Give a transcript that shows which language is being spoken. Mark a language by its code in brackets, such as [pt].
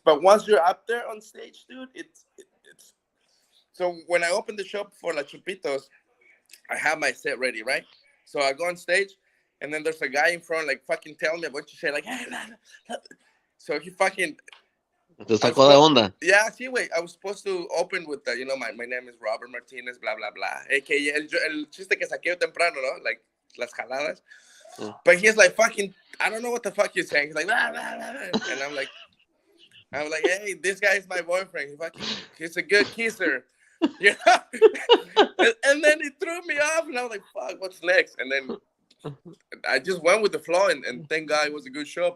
[en] But once you're up there on stage, dude, it's so when I opened the shop for La Chupitos, I have my set ready, right? So I go on stage, and then there's a guy in front, like fucking tell me what you say, like, hey, so he fucking. [es] Te sacó de onda. [en] Yeah, sí, wait. I was supposed to open with the, my name is Robert Martinez, blah, blah, blah. [es] AKA el chiste que saqué temprano, ¿no? Like, las jaladas. [en] But he's like, fucking, I don't know what the fuck he's saying. He's like, blah, blah, blah. And I'm like, hey, this guy is my boyfriend. He's a good kisser. You know? And then he threw me off, and I was like, fuck, what's next? And then I just went with the flow, and thank God it was a good show.